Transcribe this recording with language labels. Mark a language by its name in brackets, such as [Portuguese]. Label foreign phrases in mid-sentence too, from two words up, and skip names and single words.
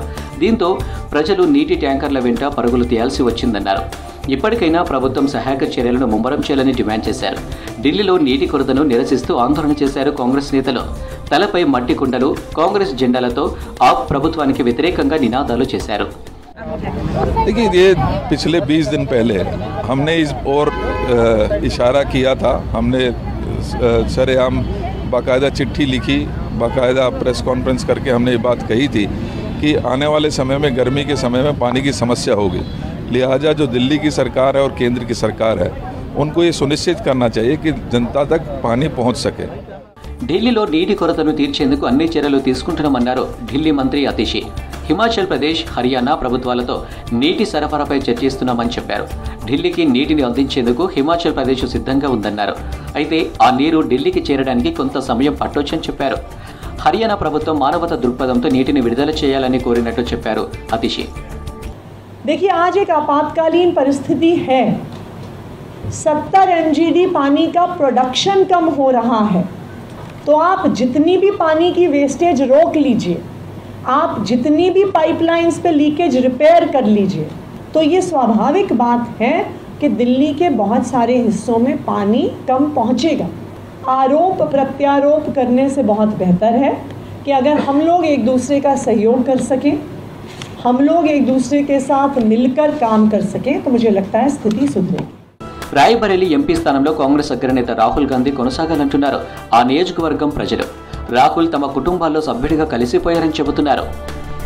[Telugu] దీంతో ప్రజలు నీటి ట్యాంకర్ల వెంట పరుగులు తీయాల్సి వచ్చిందన్నారు. ఇప్పటికైనా ప్రభుత్వం సహాయక చర్యలను ముమ్మరం చేయాలని డిమాండ్ చేశారు. ఢిల్లీలో నీటి కొరతను నిరసిస్తూ ఆందోళన చేశారు కాంగ్రెస్ నేతలు. తలపై మట్టి కుండలు, కాంగ్రెస్ జెండాలతో ఆప్ ప్రభుత్వానికి వ్యతిరేకంగా నినాదాలు చేశారు. [Hindi] देखिए, ये पिछले 20 दिन पहले हमने इस और इशारा किया था. हमने सरेआम बाकायदा चिट्ठी लिखी, बाकायदा [English] press conference [Hindi] करके हमने ये बात कही थी कि आने वाले समय में गर्मी के समय में पानी की समस्या होगी. लिहाजा जो दिल्ली की सरकार है और केंद्र की सरकार है उनको ये सुनिश्चित करना चाहिए कि जनता तक पानी पहुँच सके. [Telugu] ఢిల్లీలో నీటి కొరతను తీర్చేందుకు అన్ని చర్యలు తీసుకుంటున్నామన్నారు ఢిల్లీ మంత్రి అతిషి. హిమాచల్ ప్రదేశ్, హర్యానా ప్రభుత్వాలతో నీటి సరఫరాపై చర్చిస్తున్నామని చెప్పారు. ఢిల్లీకి నీటిని అందించేందుకు హిమాచల్ ప్రదేశ్ సిద్ధంగా ఉందన్నారు. అయితే ఆ నీరు ఢిల్లీకి చేరడానికి కొంత సమయం పట్టొచ్చని చెప్పారు. హర్యానా ప్రభుత్వం మానవతా దృక్పథంతో నీటిని విడుదల చేయాలని కోరినట్టు చెప్పారు అతిషి. [Hindi] देखिए, आज एक आपातकालीन परिस्थिति है. 70 MGD पानी का प्रोडक्शन कम हो रहा है. तो आप जितनी भी पानी की वेस्टेज रोक लीजिए, आप जितनी भी पाइपलाइंस पे [English] leakage repair [Hindi] कर लीजिए. तो ये स्वाभाविक बात है कि दिल्ली के बहुत सारे हिस्सों में पानी कम पहुंचेगा. आरोप प्रत्यारोप करने से बहुत बेहतर है कि अगर हम लोग एक दूसरे का सहयोग कर सकें, हम लोग एक दूसरे के साथ मिलकर काम कर सकें, तो मुझे लगता है स्थिति सुधरेगी. [Telugu] రాయ్బరేలీ ఎంపీ స్థానంలో కాంగ్రెస్ అగ్రనేత రాహుల్ గాంధీ కొనసాగాలంటున్నారు ఆ నియోజకవర్గం ప్రజలు. రాహుల్ తమ కుటుంబాల్లో సభ్యుడిగా కలిసిపోయారని చెబుతున్నారు.